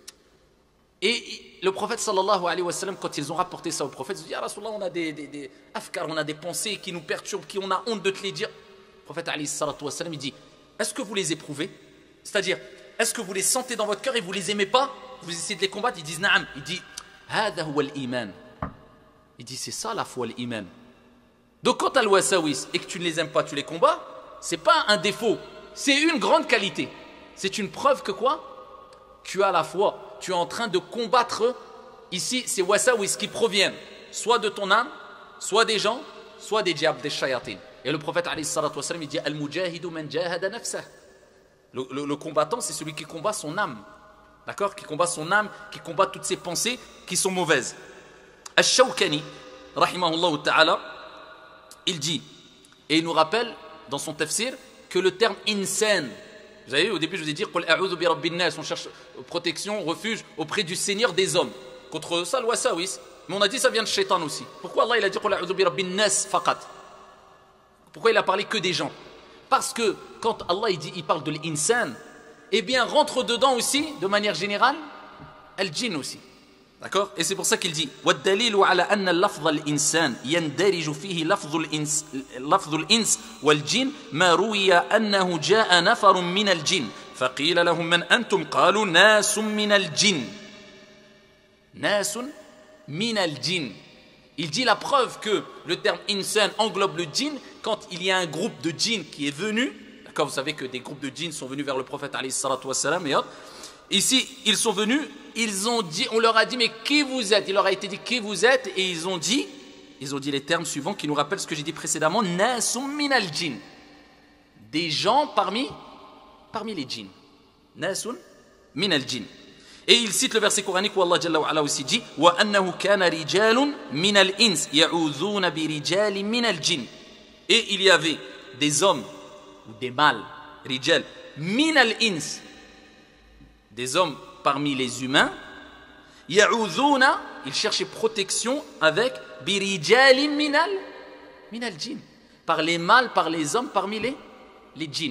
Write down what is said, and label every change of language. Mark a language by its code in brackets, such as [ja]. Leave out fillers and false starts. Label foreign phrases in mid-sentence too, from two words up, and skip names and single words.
[fr] Et le prophète [ar] صلى الله عليه وسلم, [fr] quand ils ont rapporté ça au prophète, ils ont dit, ah Rasulallah, on a des afkars, on a des pensées qui nous perturbent, qui on a honte de te les dire. Le prophète [ar] عليه الصلاة والسلام, [fr] il dit, est-ce que vous les éprouvez? C'est-à-dire, est-ce que vous les sentez dans votre cœur et vous les aimez pas? Vous essayez de les combattre? Ils disent, na'am. Il dit, [ar] هذا هو الإيمان. [fr] Il dit, c'est ça la foi, l'iman. Donc quand tu as le wasawis et que tu ne les aimes pas, tu les combats, c'est pas un défaut, c'est une grande qualité. C'est une preuve que quoi? Tu as la foi. Tu es en train de combattre ici ces wasawis qui proviennent soit de ton âme, soit des gens, soit des diables, des shayatin. Et le prophète [ar] عليه الصلاة والسلام, [fr] il dit [ar] المجاهد من جاهد نفسه. [fr] Le combattant, c'est celui qui combat son âme. D'accord? Qui combat son âme, qui combat toutes ses pensées qui sont mauvaises. Ash-Shawkani, [ar] رحمه الله تعالى, [fr] il dit, et il nous rappelle dans son tafsir que le terme insan, vous avez vu, au début je vous ai dit on cherche protection, refuge auprès du Seigneur des hommes. Contre ça, le wasawis. Mais on a dit ça vient de shaitan aussi. Pourquoi Allah il a dit pourquoi il a parlé que des gens? Parce que quand Allah il parle de l'insan, eh bien rentre dedans aussi, de manière générale, al-jinn aussi. D'accord? Et c'est pour ça qu'il dit [ar] وَالدَّلِيلُ عَلَى أَنَّ اللَّفْظَ الْإِنسان يَنْدَرِجُ فِيهِ لَفْظُ الْإِنس وَالْجِنِّ مَا رُوِيَ أَنَّهُ جَاءَ نَفَرٌ مِنَ الْجِنِّ فَقِيلَ لَهُمْ مَنْ أَنْتُمْ قَالُوا نَاسٌ مِنَ الْجِنِّ نَاسٌ مِنَ الْجِنِّ. [fr] Il dit la preuve que le terme insan englobe le djinn quand il y a un groupe de djinn qui est venu. D'accord, vous savez que des groupes de djinn sont venus vers le prophète [ar] عليه الصلاة والسلام [fr] et autres. Ici, ils sont venus, ils ont dit, on leur a dit, mais qui vous êtes? Il leur a été dit, qui vous êtes? Et ils ont dit les termes suivants qui nous rappellent ce que j'ai dit précédemment, [ar] ناس من الجن. [fr] Des gens parmi les djinns. [ar] ناس من الجن. [fr] Et il cite le verset coranique où Allah [ar] جل وعلا [fr] aussi dit, [ar] وأنه كان رجال من الإنس يعوذون برجال من الجن. [fr] Et il y avait des hommes ou des mâles, rijal, [ar] من الإنس, [fr] des hommes parmi les humains, ya'udhuna, ils cherchaient protection avec [ar] برجال من الجن, [fr] par les mâles, par les hommes parmi les djinns.